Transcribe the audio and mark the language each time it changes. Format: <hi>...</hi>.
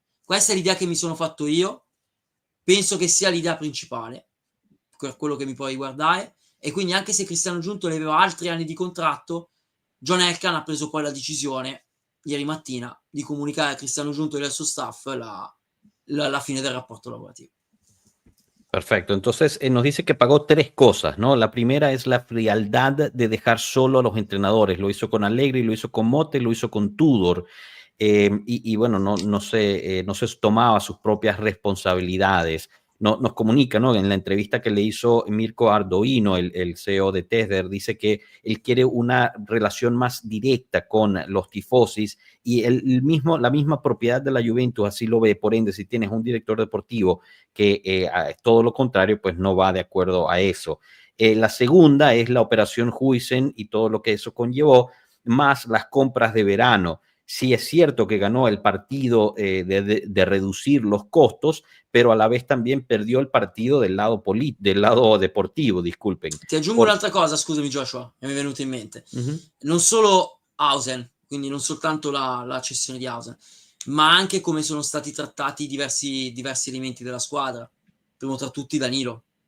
<it>Questa è l'idea che mi sono fatto io, penso che sia l'idea principale, per quello che mi può riguardare, e quindi anche se Cristiano Giuntoli aveva altri anni di contratto, John Elkann ha preso poi la decisione, ieri mattina, di comunicare a Cristiano Giuntoli e al suo staff la fine del rapporto lavorativo.</it> <es>Perfecto, entonces nos dice que pagó 3 cosas, ¿no? La primera es la frialdad de dejar solo a los entrenadores, lo hizo con Allegri, lo hizo con Motta, lo hizo con Tudor, y bueno, no se tomaba sus propias responsabilidades. Nos comunica, ¿no? En la entrevista que le hizo Mirko Ardoino, el CEO de Tether, dice que él quiere una relación más directa con los tifosis y la misma propiedad de la Juventus así lo ve. Por ende, si tienes un director deportivo que todo lo contrario, pues no va de acuerdo a eso. La segunda es la operación Huijsen y todo lo que eso conllevó, más las compras de verano. Sí es cierto que ganó el partido de reducir los costos, pero a la vez también perdió el partido del lado deportivo, disculpen.</es> <it>Ti aggiungo un'altra cosa, scusami Joshua, mi è venuto in mente. Non solo Hausen, quindi non soltanto la cessione di Hausen, ma anche come sono stati trattati diversi elementi della squadra, primo tra tutti Danilo.</it>